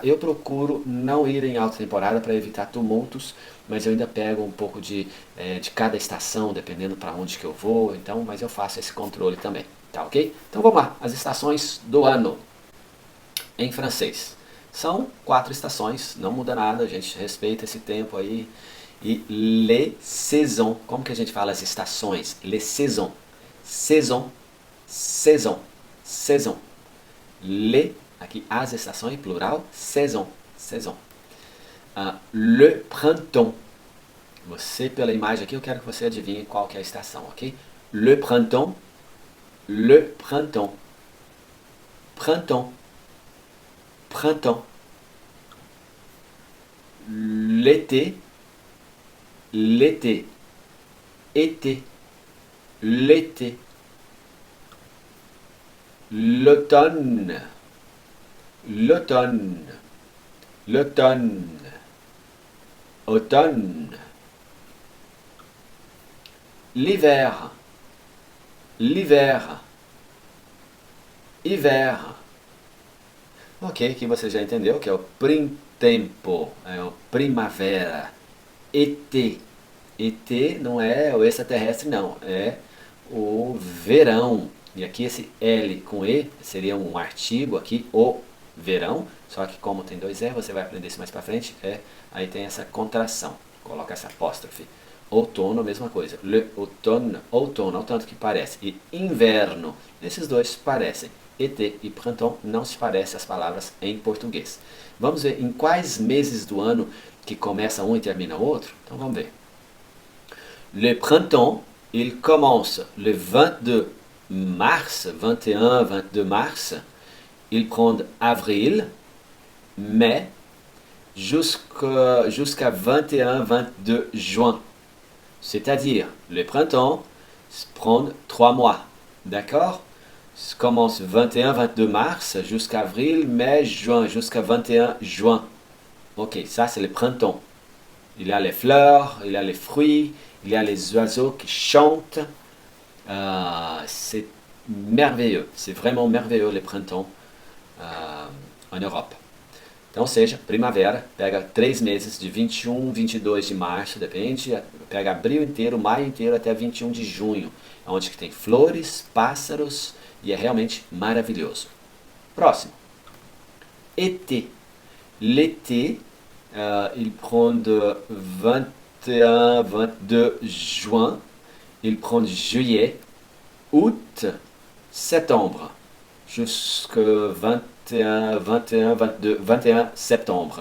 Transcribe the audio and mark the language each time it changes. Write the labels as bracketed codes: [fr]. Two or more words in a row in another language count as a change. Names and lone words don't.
[pt] Eu procuro não ir em alta temporada para evitar tumultos, mas eu ainda pego um pouco de cada estação, dependendo para onde que eu vou. Então, mas eu faço esse controle também, tá ok? Então vamos lá, as estações do ano em francês. São 4 estações, não muda nada, a gente respeita esse tempo aí. [fr] E les saisons, [pt] como que a gente fala as estações? [fr] Les saisons, saison, saison, saison. Les, [pt] aqui as estações, plural, [fr] saison, saison. Le printemps. [pt] Você, pela imagem aqui, eu quero que você adivinhe qual que é a estação, ok? [fr] Le printemps, le printemps, printemps, printemps. L'été, l'été, été, l'été. L'automne, l'automne, l'automne, automne. L'hiver, l'hiver, hiver. [pt] Ok, aqui você já entendeu que é o printempo, é o primavera. ET, ET não é o extraterrestre não, é o verão. E aqui esse L com E seria um artigo aqui, o verão, só que como tem dois E, você vai aprender isso mais pra frente, aí tem essa contração, coloca essa apóstrofe. Outono, a mesma coisa. [fr] Le automne, [pt] outono, ao tanto que parece. E inverno, esses dois parecem. ET e printemps não se parecem as palavras em português. Vamos ver em quais meses do ano que começa um e termina o outro? Então vamos ver. [fr] Le printemps, il commence le 22 mars, 21, 22 mars. Il prend avril, mai, jusqu'à 21, 22 juin. C'est-à-dire, le printemps prend 3 mois. D'accord? Ça commence 21, 22 mars jusqu'à avril, mai, juin, jusqu'à 21 juin. Ok, ça c'est le printemps. Il y a les fleurs, il y a les fruits, il y a les oiseaux qui chantent. C'est merveilleux, c'est vraiment merveilleux le printemps en Europe. [pt] Então, seja, primavera, pega 3 meses, de 21, 22 de março, depende, pega abril inteiro, maio inteiro até 21 de junho, onde que tem flores, pássaros e é realmente maravilhoso. Próximo. [fr] Été. L'été, il prend de 21, 22 juin, il prend juillet, août, septembre, jusqu'au 21, 21, 22, 21 septembre.